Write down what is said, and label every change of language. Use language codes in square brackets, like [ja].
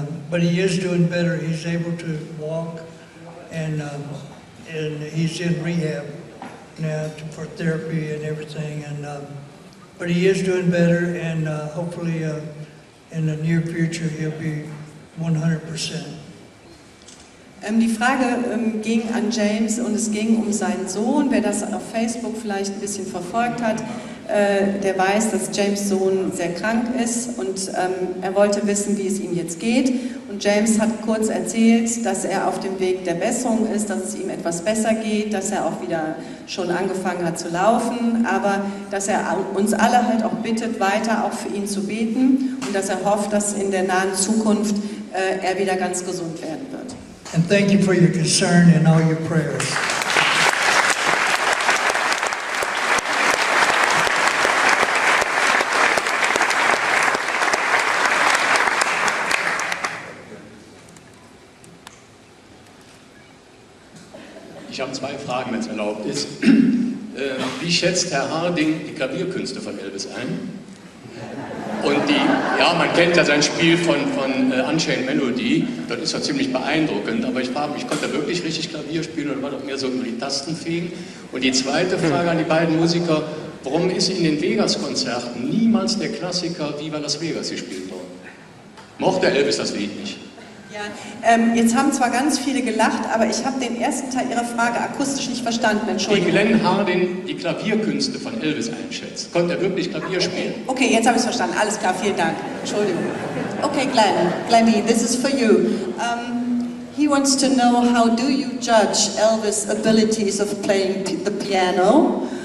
[en] But he is doing better. He's able to walk, and he's in rehab now for therapy and everything. But he is doing better, and hopefully in the near future he'll be 100%. [de] Die Frage ging an James und es ging um seinen Sohn. Wer das auf Facebook vielleicht ein bisschen verfolgt hat, der weiß, dass James' Sohn sehr krank ist und er wollte wissen, wie es ihm jetzt geht. Und James hat kurz erzählt, dass er auf dem Weg der Besserung ist, dass es ihm etwas besser geht, dass er auch wieder schon angefangen hat zu laufen, aber dass er uns alle halt auch bittet, weiter auch für ihn zu beten und dass er hofft, dass in der nahen Zukunft er wieder ganz gesund werden wird. And thank you for your concern and all your prayers. Ich habe 2 Fragen, wenn es erlaubt ist. Wie schätzt Herr Harding die Klavierkünste von Elvis ein? Und man kennt ja sein Spiel von Unchained Melody, das ist ja ziemlich beeindruckend, aber ich frage mich, konnte er wirklich richtig Klavier spielen oder war doch mehr so über die Tasten fegen? Und die zweite Frage an die beiden Musiker, warum ist in den Vegas-Konzerten niemals der Klassiker Viva Las Vegas gespielt worden? Mochte Elvis das Lied nicht? Ja, jetzt haben zwar ganz viele gelacht, aber ich habe den ersten Teil Ihrer Frage akustisch nicht verstanden, Wie Entschuldigung. Glenn Harding die Klavierkünste von Elvis einschätzt. Konnte er wirklich Klavier spielen? Okay, jetzt habe ich es verstanden. Alles klar, vielen Dank. Entschuldigung. [en] Okay, Glennie, this is for you. He wants to know, how do you judge Elvis' abilities of playing the piano?